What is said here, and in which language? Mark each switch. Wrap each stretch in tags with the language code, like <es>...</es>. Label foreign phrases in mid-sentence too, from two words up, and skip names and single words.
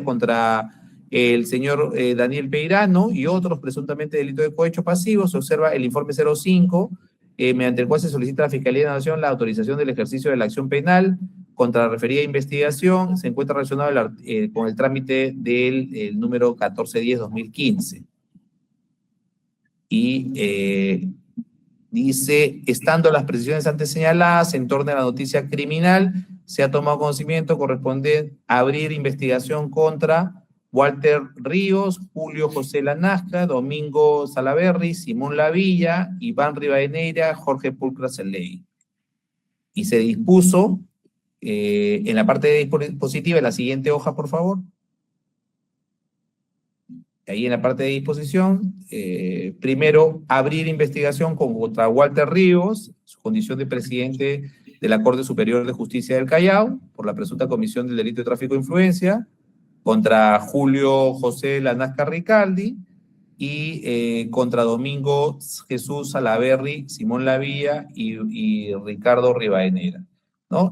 <es>contra el señor Daniel Peirano y otros presuntamente delito de cohecho pasivo, se observa el informe 05, mediante el cual se solicita a la Fiscalía de la Nación la autorización del ejercicio de la acción penal contra la referida investigación, se encuentra relacionado con el trámite del número 1410-2015. Y dice, estando las precisiones antes señaladas en torno a la noticia criminal, se ha tomado conocimiento, corresponde abrir investigación contra Walter Ríos, Julio José Lanasca, Domingo Salaverry, Simón Lavilla, Iván Rivadeneira, Jorge Pulcra Celey. Y se dispuso, en la parte dispositiva, en la siguiente hoja, por favor. Ahí en la parte de disposición, primero, abrir investigación contra Walter Ríos, su condición de presidente de la Corte Superior de Justicia del Callao, por la presunta comisión del delito de tráfico de influencia, contra Julio José Lanasca Ricaldi y contra Domingo Jesús Salaverry, Simón Lavilla y Ricardo Rivadeneira, ¿no?</es>